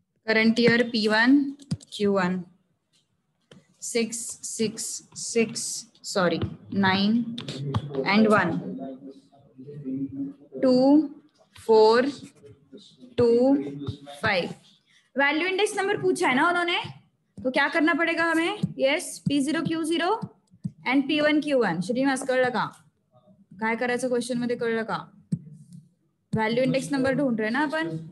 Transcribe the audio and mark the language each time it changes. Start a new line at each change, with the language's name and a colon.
English: Current year P1 Q1 6 6 6 sorry 9 and 1 2 4 2 5.
Hindi: Value index number पूछा है ना उन्होंने, तो क्या करना पड़ेगा हमें?
English: Yes P0 Q0 and P1 Q1.
Marathi: Shrinivas कळलं का काय करायचं क्वेश्चन मध्ये? कळलं का?
Hindi: वैल्यू इंडेक्स नंबर ढूंढ रहे ना अपन.